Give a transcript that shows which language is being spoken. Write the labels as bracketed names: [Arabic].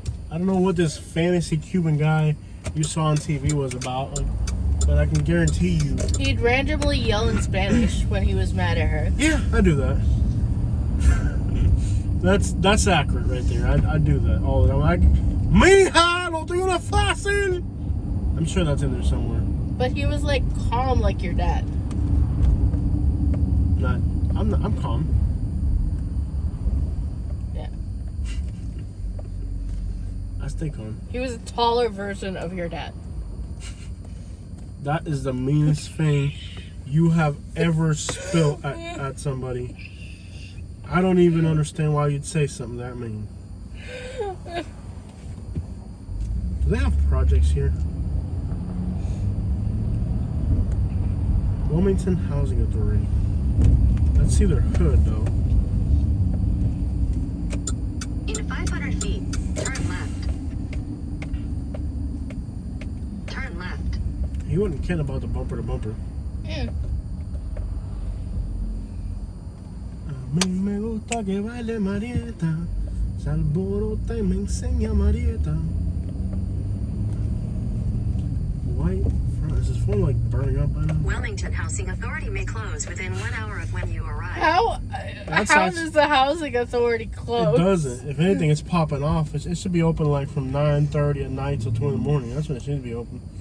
[English] I don't know what this fantasy Cuban guy you saw on TV was about, like, but I can guarantee you. He'd randomly yell in Spanish when he was mad at her. Yeah, I do that. That's accurate right there. I do that all the time. [Spanish] Like, mija, no tengo una fácil. [English] I'm sure that's in there somewhere. But he was like calm, like your dad. I'm calm. Yeah. I stay calm. He was a taller version of your dad. That is the meanest thing you have ever spilled at somebody. I don't even understand why you'd say something that mean. Do they have projects here? Wilmington Housing Authority. Let's see their hood, though. In 500 feet, turn left. Turn left. He wasn't kidding about the bumper to bumper. Yeah. [Spanish] A mí me gusta que baile Marieta, se alborota y me enseña Marieta. [English] White front. Is this phone like burning up by now? Wilmington Housing Authority may close within 1 hour of when you arrive. How does the housing authority close? It doesn't. If anything, it's popping off. It should be open like from 9:30 at night till 2 in the morning. That's when it should be open.